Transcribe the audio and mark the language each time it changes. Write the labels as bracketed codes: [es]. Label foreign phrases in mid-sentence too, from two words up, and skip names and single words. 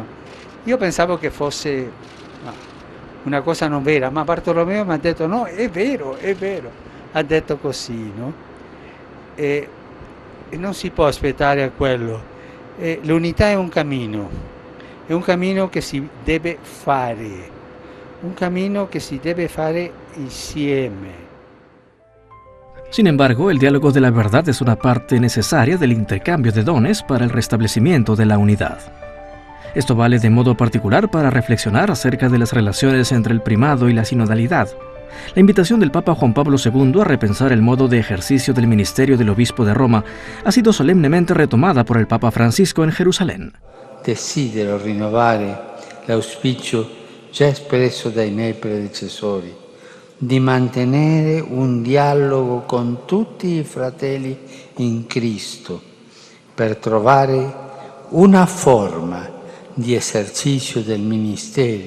[it] Io pensavo che fosse una cosa non vera, ma Bartolomeo mi ha detto no, è vero, ha detto così, no? E non si può aspettare a quello. L'unità è un cammino che si deve fare, un cammino che si deve fare insieme. [es] Sin embargo, el diálogo de la verdad es una parte necesaria del intercambio de dones para el restablecimiento de la unidad. Esto vale de modo particular para reflexionar acerca de las relaciones entre el primado y la sinodalidad, La invitación del Papa Juan Pablo II a repensar el modo de ejercicio del ministerio del obispo de Roma ha sido solemnemente retomada por el Papa Francisco en Jerusalén. [it] Desidero rinnovare l'auspicio già espresso dai miei predecessori di mantenere un dialogo con tutti i fratelli in Cristo per trovare una forma di esercizio del ministero